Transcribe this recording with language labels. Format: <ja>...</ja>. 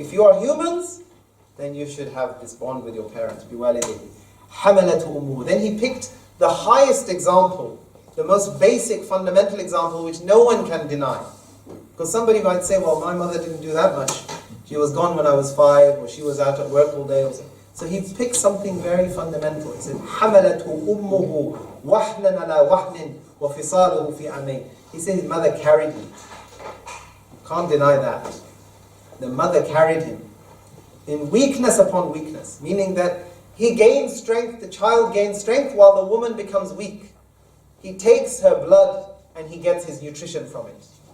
<en>If you are humans, then you should have this bond with your parents.</en> <ar>بِوَالِدَيْهِ حَمَلَتْهُ أُمُّهُ.</ar> <en>Then He picked the highest example the most basic fundamental example which no one can deny. Because somebody might say, well, my mother didn't do that much. She was gone when I was 5, or she was out at work all day. Or so. So he picked something very fundamental. He said,</en> <ar>حَمَلَتْهُ أُمُّهُ وَحْنًا عَلَى وَحْنٍ وَفِصَالُهُ فِي عَامَيْنِ.</ar> <en>He said his mother carried him. Can't deny that. The mother carried him in weakness upon weakness, meaning that he gained strength, the child gains strength while the woman becomes weak. He takes her blood and he gets his nutrition from it.</en>